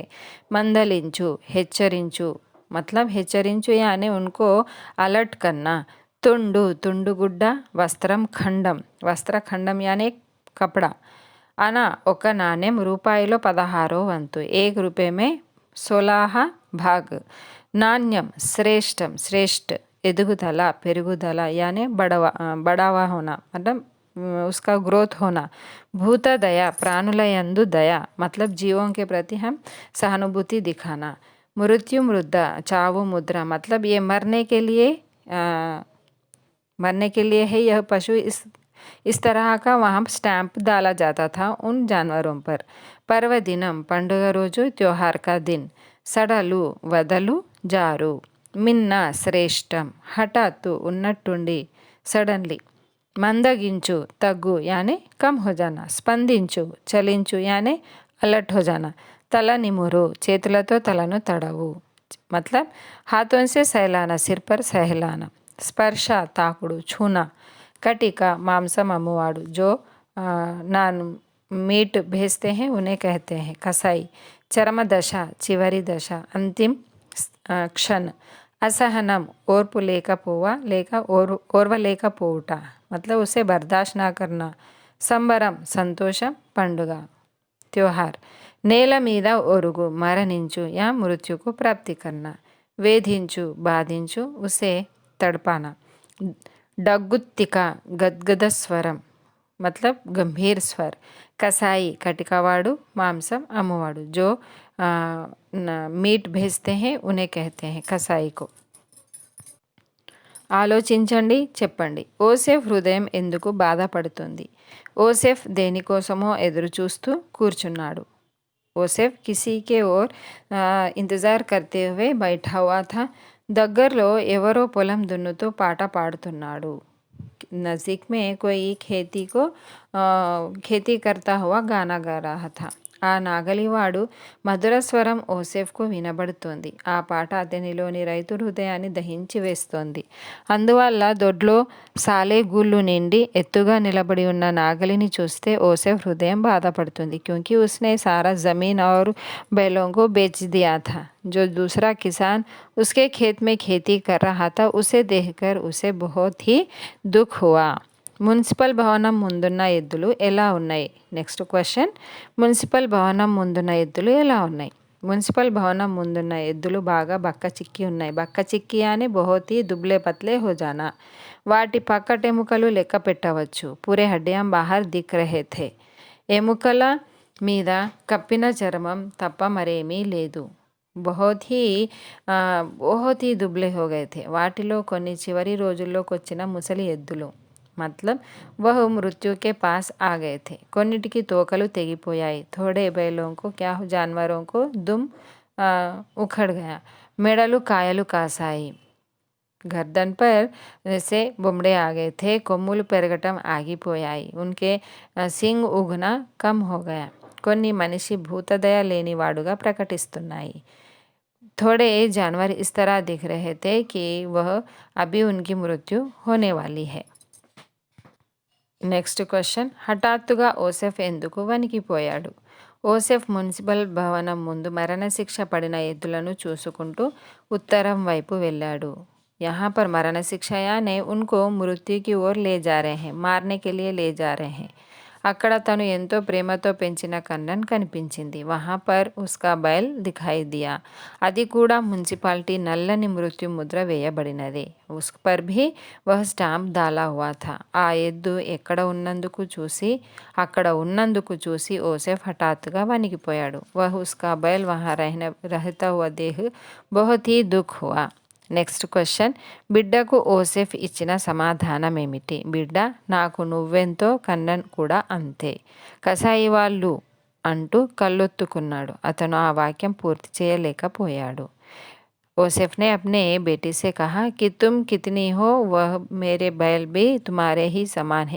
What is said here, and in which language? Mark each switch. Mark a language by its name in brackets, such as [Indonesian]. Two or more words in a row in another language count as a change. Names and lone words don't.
[Telugu] మందలించు హెచ్చరించు, मतलब హెచ్చరించు [Hindi] यानी उनको अलर्ट करना, [Telugu] తుండుగుడ్డ, వస్త్రఖండం [Hindi] यानी कपड़ा, [Telugu] అనా ఒక నాణ్యం, రూపాయిలో 16వ వంతు, [Hindi] 1 रुपया में 16 भाग, [Telugu] నాణ్యం శ్రేష్ఠ, ఎదుగుదల పెరుగుదల [Hindi] यानी बढ़ावा होना, मतलब उसका ग्रोथ होना. [Telugu] భూత దయ, प्राणुల యందు దయ, [Hindi] मतलब जीवों के प्रति हम सहानुभूति दिखाना. मृत्यु मुद्रा, [Telugu] చావు ముద్ర, [Hindi] मतलब ये मरने के लिए है यह पशु. इस तरह का वहाँ स्टैंप डाला जाता था उन जानवरों पर. [Telugu] పర్వదినం, పండుగ రోజు, [Hindi] त्योहार का दिन. [Telugu] సడలు వదలు జారు, మిన్న శ్రేష్టం, హఠాత్తు ఉన్నట్టుండి సడన్లీ, మందగించు తగ్గు [Hindi] यानी कम हो जाना, [Telugu] స్పందించు చలించు [Hindi] यानी अलर्ट हो जाना, [Telugu] తల నిమురు చేతులతో తలను తడవు, [Hindi] मतलब हाथों से सहलाना, सिर पर सहलाना. [Telugu] స్పర్శ తాకుడు, छूना. కటిక మాంసం అమ్మువాడు, [Hindi] जो नान मीट भेजते हैं उन्हें कहते हैं कसाई. [Telugu] చరమ దశ, చివరి దశ, [Hindi] अंतिम क्षण. असहनम, [Telugu] ఓర్పు ఓర్వలేకపోవుట, [Hindi] मतलब उसे बर्दाश्त ना करना. [Telugu] సంబరం, సంతోషం, పండుగ, त्योहार. నేల మీద ఒరుగు, మరణించు [Hindi] या मृत्यु को प्राप्त करना. [Telugu] వేధించు, బాధించు, [Hindi] उसे तड़पाना. [Telugu] డగ్గుత్తిక, గద్గద స్వరం, [Hindi] मतलब गंभीर स्वर. कसाई, [Telugu] కటికవాడు, మాంసం అమ్మువాడు, [Hindi] जो मीट भेजते हैं उन्हें कहते हैं कसाई को. [Telugu] ఆలోచించండి, చెప్పండి. ఓసేఫ్ హృదయం ఎందుకు బాధపడుతుంది? ఓసేఫ్ దేనికోసమో ఎదురు చూస్తూ కూర్చున్నాడు. [Hindi] ओसेफ किसी के ओर इंतज़ार करते हुए बैठा हुआ था. [Telugu] దగ్గరలో ఎవరో పొలం దున్నుతూ పాట పాడుతున్నాడు. [Hindi] नज़दीक में कोई खेती करता हुआ गाना गा रहा था. [Telugu] ఆ నాగలివాడు మధుర స్వరం ఓసెఫ్కు వినబడుతోంది. ఆ పాట అతనిలోని రైతు హృదయాన్ని దహించి వేస్తోంది. అందువల్ల దొడ్లో సాలెగూళ్ళు నిండి ఎత్తుగా నిలబడి ఉన్న నాగలిని చూస్తే ఓసెఫ్ హృదయం బాధపడుతుంది. [Hindi] क्योंकि उसने सारा ज़मीन और बैलों को बेच दिया था. जो दूसरा किसान उसके खेत में खेती कर रहा था, उसे देखकर उसे बहुत ही दुख हुआ. [Telugu] మున్సిపల్ భవనం ముందున్న ఎద్దులు ఎలా ఉన్నాయి? [English] next question, [Telugu] మున్సిపల్ భవనం ముందున్న ఎద్దులు ఎలా ఉన్నాయి? మున్సిపల్ భవనం ముందున్న ఎద్దులు బాగా బక్క చిక్కి ఉన్నాయి. బక్క చిక్కి అని [Hindi] बहुत ही दुबले पतले हो जाना. [Telugu] వాటి పక్కటెముకలు లెక్క పెట్టవచ్చు. [Hindi] पूरे हड्डियाँ बाहर दिख रहे थे. [Telugu] ఎముకల మీద కప్పిన చర్మం తప్ప మరేమీ లేదు. [Hindi] बहुत ही दुबले हो गए थे. [Telugu] వాటిలో కొన్ని చివరి రోజుల్లోకి వచ్చిన ముసలి ఎద్దులు. [Hindi] मतलब वह मृत्यु के पास आ गए थे. [Telugu] కొన్నిటికి తోకలు తెగిపోయాయి. [Hindi] थोड़े बैलों को क्या जानवरों को दुम उखड़ गया. [Telugu] మెడలు కాయలు కాసాయి. [Hindi] गर्दन पर से बुमड़े आ गए थे. [Telugu] కొమ్ములు పెరగటం ఆగిపోయాయి. [Hindi] उनके सिंग उगना कम हो गया. [Telugu] కొన్ని మనిషి భూతదయ లేనివాడుగా ప్రకటిస్తున్నాయి. [Hindi] थोड़े जानवर इस तरह दिख रहे थे कि वह अभी उनकी मृत्यु होने वाली है. [English] next question, [Telugu] హఠాత్తుగా ఓసెఫ్ ఎందుకు వణికిపోయాడు? ఓసెఫ్ మున్సిపల్ భవనం ముందు మరణశిక్ష పడిన ఎద్దులను చూసుకుంటూ ఉత్తరం వైపు వెళ్ళాడు. [Hindi] यहाँ पर मरण शिक्षा यानी उनको मृत्यु की ओर ले जा रहे हैं, मारने के लिए ले जा रहे हैं. [Telugu] అక్కడ తను ఎంతో ప్రేమతో పెంచిన కన్నన్ కనిపించింది. [Hindi] वहाँ पर उसका बैल दिखाई दिया. [Telugu] అది కూడా మున్సిపాలిటీ నల్లని మృత్యు ముద్ర వేయబడినది. [Hindi] उस पर भी वह स्टांप डाला हुआ था. [Telugu] ఆ ఎద్దు అక్కడ ఉన్నందుకు చూసి ఓసెఫ్ హఠాత్తుగా వణికిపోయాడు. [Hindi] वह उसका बैल वहाँ रहता हुआ देख बहुत ही दुःख हुआ. [English] next question, [Telugu] బిడ్డకు ఓసెఫ్ ఇచ్చిన సమాధానం ఏమిటి? బిడ్డ, నాకు నువ్వెంతో కన్నన్ కూడా అంతే. కసాయి వాళ్ళు అంటూ కళ్ళొత్తుకున్నాడు. అతను ఆ వాక్యం పూర్తి చేయలేకపోయాడు. [Hindi] ओसेफ ने अपने बेटे से कहा कि तुम कितनी हो, वह मेरे बैल भी तुम्हारे ही समान है.